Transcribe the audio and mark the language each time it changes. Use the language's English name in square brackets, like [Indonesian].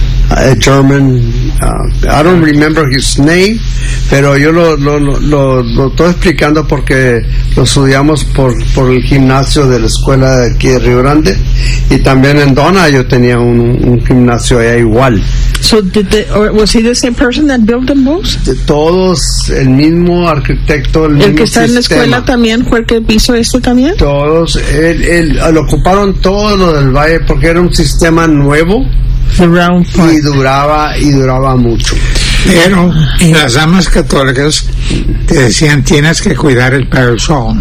[English] A German, I don't remember his name, [Spanish] pero yo lo estoy explicando porque lo estudiamos por el gimnasio de la escuela de aquí de Río Grande, y también en Donna yo tenía un gimnasio allá igual. [English] So did they, or was he the same person that built them both? [Spanish] De todos, el mismo arquitecto, el mismo que está En la escuela también fue el que hizo esto también. Todos, él ocuparon todo lo del valle porque era un sistema nuevo. [English] The round [Spanish] part. Y duraba mucho. Pero las damas católicas te decían tienes que cuidar el parish hall.